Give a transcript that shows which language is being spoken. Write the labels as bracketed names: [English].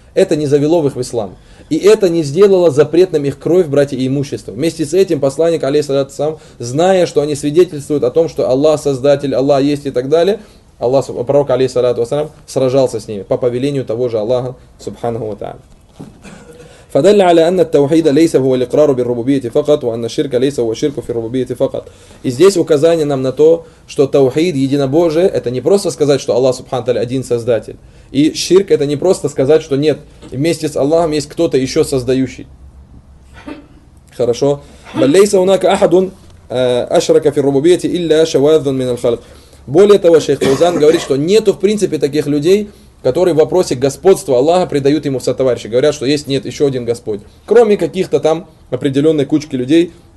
[Russian] Это не завело их в ислам. И это не сделало запретным их кровь, братья, и имущество. Вместе с этим посланник, алейхиссалату вассалям, зная, что они свидетельствуют о том, что Аллах Создатель, Аллах есть и так далее, Аллах, пророк, алейхиссалату вассалям, сражался с ними по повелению того же Аллаха Субхану Тааля. [Arabic] فدل على ان التوحيد ليس هو الاقرار بالربوبيه فقط وان الشرك ليس هو الشرك في الربوبيه فقط. [Russian] И здесь указание нам на то, что таухид, единобожие, это не просто сказать, что Аллах Субхану Тааля один создатель. И ширк — это не просто сказать, что нет, вместе с Аллахом есть кто-то ещё создающий. Хорошо. [Arabic] بل ليس هناك احد اشرك في الربوبيه الا شواذ من الخلق. [Russian] Более того, шейх Узан говорит, что нету в принципе таких людей, которые в вопросе господства Аллаха предают ему сотоварищи. Говорят, что есть, нет, еще один Господь. Кроме каких-то там определенной кучки людей.